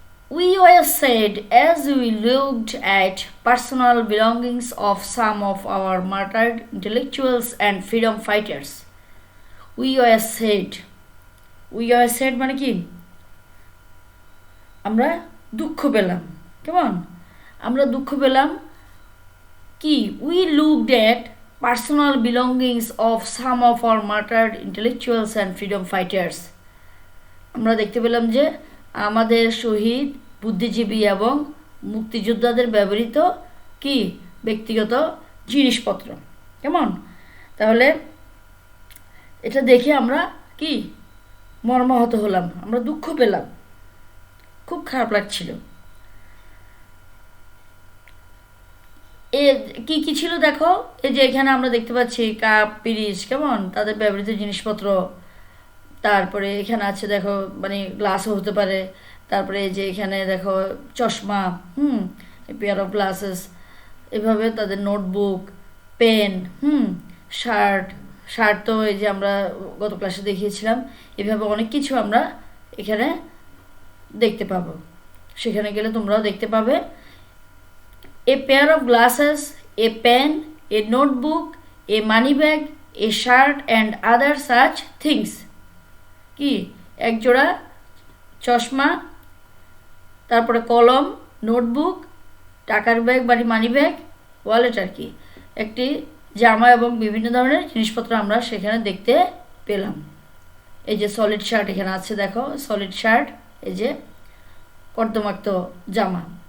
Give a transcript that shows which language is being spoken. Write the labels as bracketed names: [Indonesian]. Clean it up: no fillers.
[English] We were sad as we looked at personal belongings of some of our martyred intellectuals and freedom fighters. We were sad. We were sad [Bangla] মানে কি? আমরা দুঃখ পেলাম। কেমন? আমরা দুঃখ পেলাম কি? [English] We looked at personal belongings of some of our martyred intellectuals and freedom fighters. [Bangla] আমরা দেখতে পেলাম যে আমাদের শহীদ বুদ্ধিজীবী এবং মুক্তিযোদ্ধাদের ব্যবহৃত কি? ব্যক্তিগত জিনিসপত্র। কেমন? তাহলে এটা দেখে আমরা কি? মর্মাহত হলাম, আমরা দুঃখ পেলাম, খুব খারাপ লাগছিল। কি কি ছিল দেখো, এই যে এখানে আমরা দেখতে পাচ্ছি কাপ, পিরিচ, কেমন তাদের ব্যবহৃত জিনিসপত্র। তারপরে এখানে আছে দেখো, মানে গ্লাসও হতে পারে। তারপরে এই যে এখানে দেখো চশমা, [English] pair of glasses, [Bangla] এভাবে তাদের নোটবুক, পেন, শার্ট তো এই যে আমরা গত ক্লাসে দেখিয়েছিলাম। এভাবে অনেক কিছু আমরা এখানে দেখতে পাবো, সেখানে গেলে তোমরাও দেখতে পাবে। [English] A pair of glasses, a pen, a notebook, a money bag, a shirt and other such things. [Bangla] কি? এক জোড়া চশমা, তারপরে কলম, নোটবুক, টাকার ব্যাগ বা মানি ব্যাগ, ওয়ালেট আর কি, একটি জামা এবং বিভিন্ন ধরনের জিনিসপত্র আমরা সেখানে দেখতে পেলাম। এই যে সলিড শার্ট এখানে আছে দেখো, সলিড শার্ট, এই যে কর্দমাক্ত জামা।